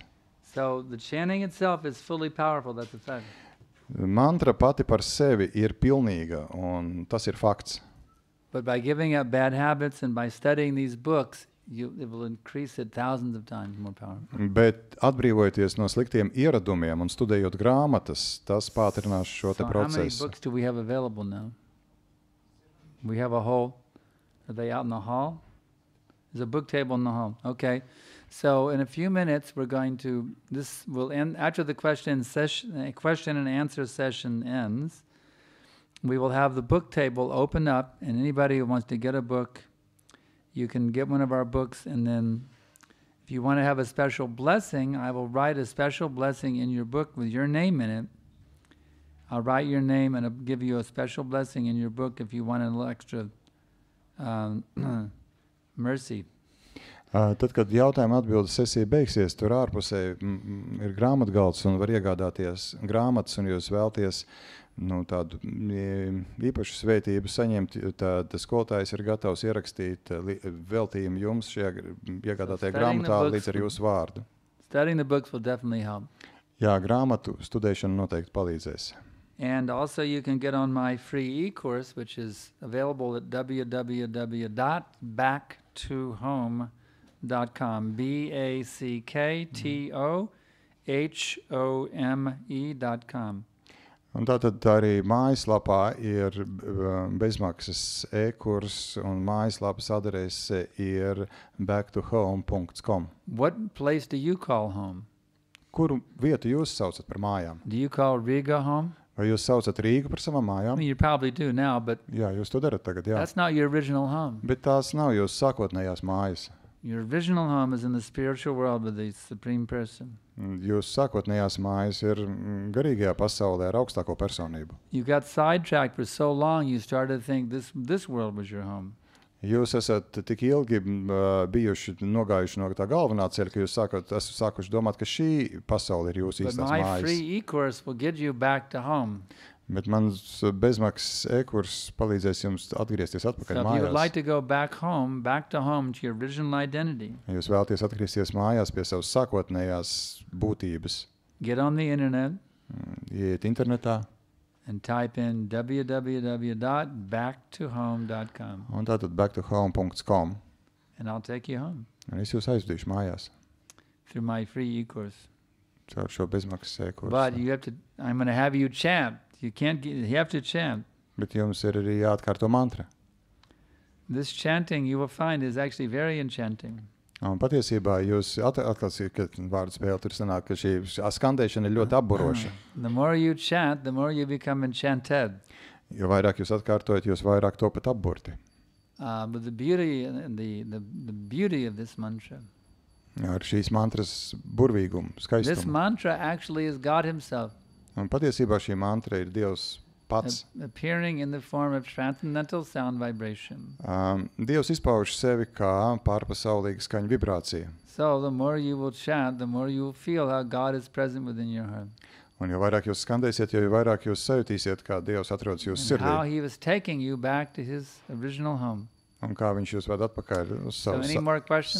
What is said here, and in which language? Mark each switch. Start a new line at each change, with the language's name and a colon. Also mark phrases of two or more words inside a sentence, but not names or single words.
English: So the chanting itself is fully powerful, that's a fact.
Latvian: Mantra pati par sevi ir pilnīga, un tas ir fakts.
English: But by giving up bad habits and by studying these books, it will increase it thousands of times more powerful.
Latvian: Bet atbrīvojoties no sliktiem ieradumiem un studējot grāmatas, tas pātrinās šo te
English: So how many
Latvian: procesu.
English: books do we have available now? We have a whole, are they out in the hall? There's a book table in the hall. Okay. So in a few minutes, we're going to, this will end, after the question and answer session ends, we will have the book table open up, and anybody who wants to get a book, you can get one of our books, and then if you want to have a special blessing, I will write a special blessing in your book with your name in it. I'll write your name and I'll give you a special blessing in your book if you want a little extra mercy.
Latvian: Tad, kad jautājuma atbildes sesija beigsies, tur ārpusē ir grāmatgalds un var iegādāties grāmatas, un jūs vēlties tādu īpašu svētību saņemt, tad skolotājs ir gatavs ierakstīt veltījumu jums šajā iegādātajā grāmatā līdz ar jūsu vārdu.
English: Studying the books will definitely help.
Latvian: Jā, grāmatu studēšana noteikti palīdzēs.
English: And also you can get on my free e-course, which is available at www.backtohome.com. BACKTOHOME.com.
Latvian: Un tātad arī mājaslapā ir bezmaksas e-kurs, un mājaslapas adrese ir backtohome.com.
English: What place do you call home?
Latvian: Kuru vietu jūs saucat par mājām?
English: Do you call Riga home?
Latvian: Vai jūs saucat Rīgu par savām
English: I
Latvian: mājām?
English: mean, you probably do now, but
Latvian: Jā, jūs to darat tagad, jā.
English: that's not your original home.
Latvian: Bet tās nav jūsu sākotnējās mājas.
English: Your original home is in the spiritual world with the Supreme Person.
Latvian: Jūsu sākotnējās mājas ir garīgajā pasaulē ar augstāko personību.
English: You got sidetracked for so long, you started to think this world was your home.
Latvian: Jūs esat tik ilgi bijuši nogājuši no tā galvenā ceļa, ka jūs esat sākuši domāt, ka šī pasaule ir jūsu
English: But
Latvian: īstās
English: my
Latvian: mājas.
English: free e-course will get you back to home.
Latvian: Bet mans bezmaksas e-kurs palīdzēs jums atgriezties
English: So
Latvian: atpakaļ
English: if you would like
Latvian: mājās.
English: to go back to home to your original identity,
Latvian: Ja jūs vēlaties atgriezties mājās pie savas sākotnējās būtības,
English: get on the internet
Latvian: ieiet internetā,
English: and type in www.backtohome.com,
Latvian: un tātad backtohome.com,
English: and I'll take you home
Latvian: un es jūs aizvedīšu mājās
English: through my free e-course.
Latvian: caur šo bezmaksas e-kursu.
English: But I'm going to have you chant. You have to chant.
Latvian: Bet jums ir arī jāatkārto mantra.
English: This chanting, you will find, is actually very enchanting.
Latvian: Un patiesībā jūs atklāsiet, ka vārdu spēle tur sanāk, ka šī skandēšana ir ļoti apburoša.
English: The more you chant, the more you become enchanted.
Latvian: Jo vairāk jūs atkārtojat, jūs vairāk topat apburti.
English: But the beauty and the beauty of this mantra,
Latvian: Ar šīs mantras burvīgumu,
English: this
Latvian: skaistumu.
English: mantra actually is God himself
Latvian: Un patiesībā šī mantra ir Dievs pats.
English: appearing in the form of transcendental sound vibration.
Latvian: Dievs izpauž sevi kā pārpasaulīga skaņa vibrācija.
English: So the more you will chant, the more you will feel how God is present within your heart.
Latvian: Un jo vairāk jūs skandēsiet, jo vairāk jūs sajutīsiet, kā Dievs atrodas jūsu
English: And how
Latvian: sirdī.
English: he was taking you back to his original home.
Latvian: Un kā viņš jūs ved atpakaļ uz
English: So
Latvian: savu
English: any more questions?